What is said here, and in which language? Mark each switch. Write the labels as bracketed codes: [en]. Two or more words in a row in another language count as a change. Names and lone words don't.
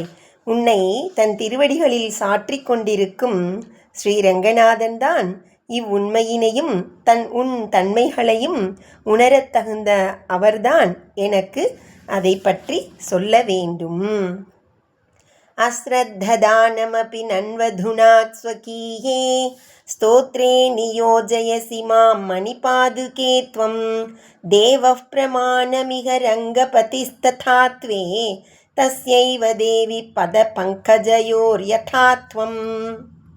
[ta] உன்னை தன் திருவடிகளில் சாற்றிக் கொண்டிருக்கும் ஸ்ரீரங்கநாதன்தான் இவ்வுண்மையினையும் உன் தன்மைகளையும் உணரத் தகுந்த அவர்தான் எனக்கு அதை பற்றி சொல்ல வேண்டும். [sa] अश्रद्दधानमपि नन्वधुना स्वकीये स्तोत्रे नियोजयसि मां मणिपादुके त्वं देवः प्रमाणमिह रङ्गपतिस्तथा त्वे तस्यैव देवि पदपङ्कजयोर्यथा त्वम्.